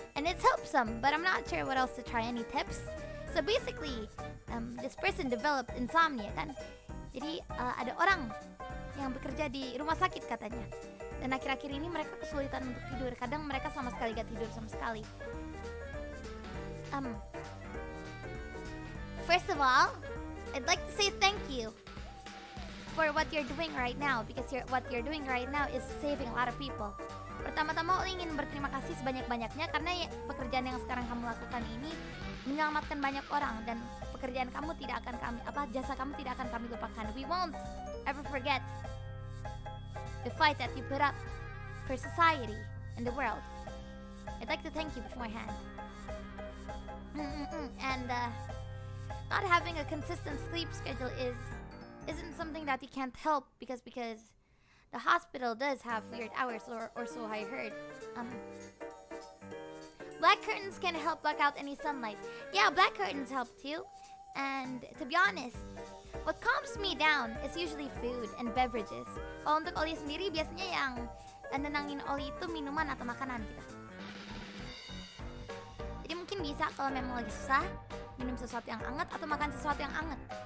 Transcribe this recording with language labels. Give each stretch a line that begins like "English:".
English: And it's helped some, but I'm not sure what else to try. Any tips? So basically, this person developed insomnia kan.
Indonesian: Jadi ada orang yang bekerja di rumah sakit katanya. Dan akhir-akhir ini mereka kesulitan untuk tidur. Kadang mereka sama sekali gak tidur sama sekali.
English: First of all, I'd like to say thank you for what you're doing right now, because what you're doing right now is saving a lot of people. Pertama-tama Ollie ingin berterima kasih sebanyak-banyaknya karena pekerjaan yang sekarang kamu lakukan ini menyelamatkan banyak orang, dan pekerjaan kamu tidak akan jasa kamu tidak akan kami lupakan. We won't ever forget the fight that you put up for society and the world. I'd like to thank you beforehand. And not having a consistent sleep schedule isn't something that you can't help because the hospital does have weird hours, or so I heard. Black curtains can help block out any sunlight. Yeah, black curtains help too. And to be honest, what calms me down is usually food and beverages.
Indonesian: Kalau untuk Ollie sendiri, biasanya yang nenangin Ollie itu minuman atau makanan gitu. Jadi mungkin bisa kalau memang lagi susah, minum sesuatu yang hangat atau makan sesuatu yang hangat.